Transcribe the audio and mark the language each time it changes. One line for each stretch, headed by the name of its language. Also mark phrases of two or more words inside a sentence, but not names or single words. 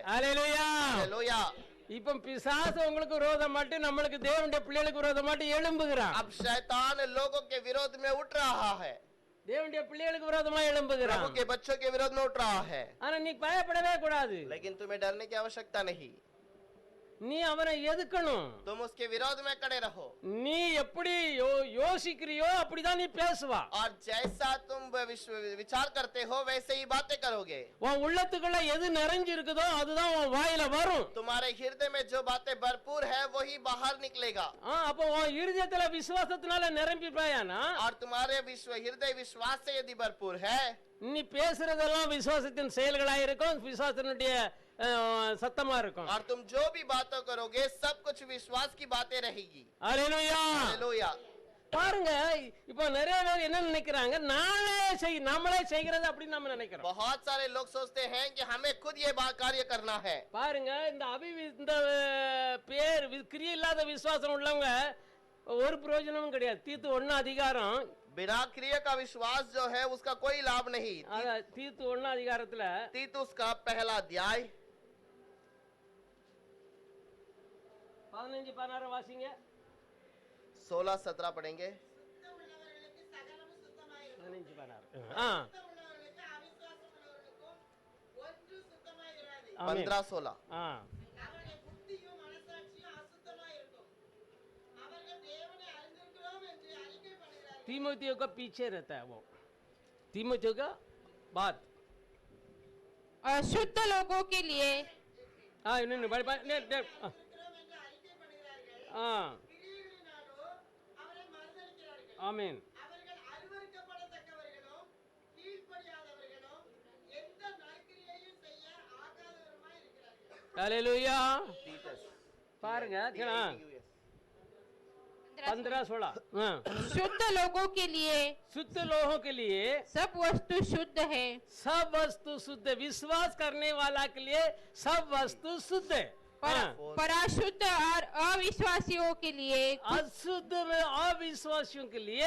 Tamil: ஹல்லேலூயா.
Hindi: हालेलुया।
Tamil: இப்ப பிசாசு உங்களுக்கு விரோதம் மட்டும் நம்மளுக்கு தேவனுடைய பிள்ளைகளுக்கு விரோதம் மட்டும் எழும்புகிறான்.
Hindi: अब शैतान लोगों के विरोध में उठ रहा है,
Tamil: தேவனுடைய பிள்ளைகளுக்கு விரோதமா எழும்புகிறான்.
Hindi: प्रभु के बच्चों के विरोध में उठ रहा है।
Tamil: ஆனா நீ பயப்படவே கூடாது.
Hindi: लेकिन तुम्हें डरने की आवश्यकता नहीं,
Tamil: நீ அவனை எதுக்கணும்.
Hindi: तुम उसके विरोध में खड़े रहो।
Tamil: நீ எப்படி யோசிக்கிறியோ அப்படிதான் நீ பேசுவா.
Hindi: और जैसा तुम विचार करते हो वैसे ही बातें करोगे।
Tamil: உன் உள்ளத்துக்குள்ள எது நிறைஞ்சு இருக்குதோ அதுதான் உன் வாயில வரும்.
Hindi: तुम्हारे हृदय में जो बातें भरपूर है वही बाहर निकलेगा।
Tamil: அப்போ உன் இருதயத்துல விசுவாசத்தினால நிரம்பி போயானா,
Hindi: और तुम्हारे हृदय विश्वास से यदि भरपूर है,
Tamil: நீ பேசுறதெல்லாம் விசுவாசத்தின் செயல்களா இருக்கும், விசுவாசத்தினுடைய சத்தமா இருக்கும்.
Hindi: और तुम जो भी बातें करोगे सब कुछ विश्वास की बातें रहेगी।
Tamil: ஹல்லேலூயா.
Hindi: हालेलुया।
Tamil: பாருங்க, இப்போ நிறைய பேர் என்ன நினைக்கிறாங்க, நம்மளே செய்கிறது அப்படின்னு நம்ம நினைக்கிறோம்.
Hindi: बहुत सारे लोग सोचते हैं कि हमें खुद ये कार्य करना है।
Tamil: பாருங்க, இந்த பேர் கிரியை இல்லாத விசுவாசம் உள்ளவங்க ஒரு பிரயோஜனமும் கிடையாது. தீத்து 1 அதிகாரம்,
Hindi: बिना क्रिया का विश्वास जो है उसका कोई लाभ नहीं।
Tamil: தீத்து 1 அதிகாரத்துல
Hindi: तीतुस का पहला अध्याय
Tamil: 15-16 வாசிங்க.
Hindi: 16-17 पढ़ेंगे।
Tamil: உள்ளவர்களுக்கு சகலமும் சுத்தமாயிருக்கும். 15-16. உள்ளவர்களுக்கு அவிசுவாசம் உள்ளவர்களுக்கும் ஒன்று சுத்தமாயிராது. 15-16 அவருடைய புத்தியும் மனசாட்சியும் அசுத்தமாயிருக்கும். அவர்கள் தேவனை அறிந்திருக்கிறோம் என்று அறிக்கை பண்ணுகிறார்கள்.
Hindi: तीमुथियो का पीछे रहता है वो, तीमुथियो का बात. शुद्ध लोगों के लिए
Tamil: இன்னும் இருக்கிறோம் என்று அறிக்கை பண்ணுகிறார்கள். கிரியைகளினாலோ அவரை மறுதலிக்கிறார்கள். ஆமென். அவர்கள் அருவருக்கப்படத்தக்கவர்களும் கீழ்ப்படியாதவர்களும் எந்த நற்கிரியையும் செய்ய ஆகாதவருமாய் இருக்கிறார்கள். ஹல்லேலூயா. பாருங்க 15-16.
Hindi: शुद्ध लोगों के लिए शुद्ध लोगों के लिए सब वस्तु शुद्ध है, सब वस्तु शुद्ध है. विश्वास करने वाला के लिए सब वस्तु शुद्ध है. पर अशुद्ध और अविश्वासियों के लिए अशुद्ध में अविश्वासियों के लिए